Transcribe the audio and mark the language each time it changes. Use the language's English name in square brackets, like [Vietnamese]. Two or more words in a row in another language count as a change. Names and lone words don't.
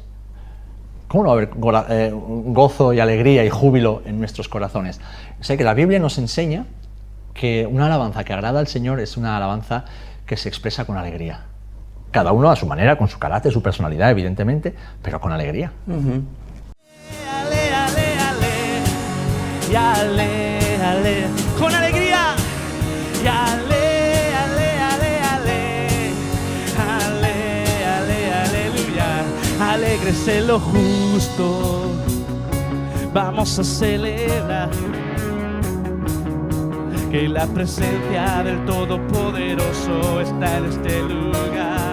[Spanish] ¿Cómo no va a haber gozo y alegría y júbilo en nuestros corazones? O sea que la Biblia nos enseña que una alabanza que agrada al Señor es una alabanza que se expresa con alegría. Cada uno a su manera, con su carácter, su personalidad, evidentemente, pero con alegría. Ale, ale, ale, y ale, ale, con alegría, y ale, ale, ale, ale, ale, ale, aleluya, alegres en lo justo, vamos a celebrar que la presencia del Todopoderoso está en este lugar.